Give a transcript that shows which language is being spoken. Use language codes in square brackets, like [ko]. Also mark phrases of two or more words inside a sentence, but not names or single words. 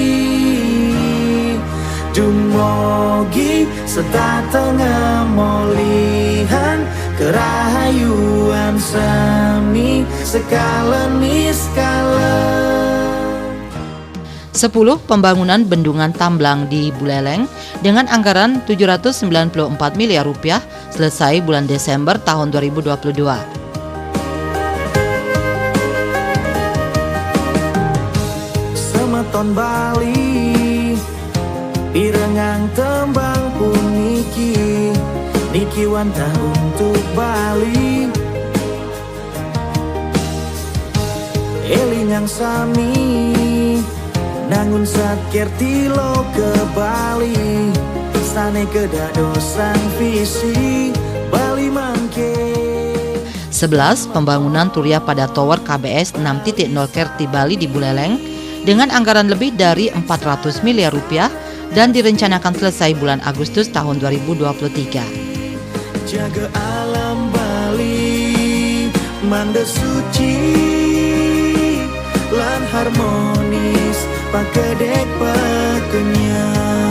[ban] Dumogi sedatengah molihan kerahayuan seni skala niskala. [id] 10. Pembangunan Bendungan Tamblang di Buleleng dengan anggaran 794 miliar rupiah selesai bulan Desember tahun 2022. [ban] Semeton Bali pirengang tembang puniki niki wanta untuk Bali eling yang sami nangun satkerti lo ke Bali sane kedadosan visi Bali mangke. [id] 11. Pembangunan Turya pada Tower KBS 6.0 Kerti Bali di Buleleng dengan anggaran lebih dari 400 miliar rupiah dan direncanakan selesai bulan Agustus tahun 2023. [ban] Jaga alam Bali manda suci lan harmonis pakedek pakenya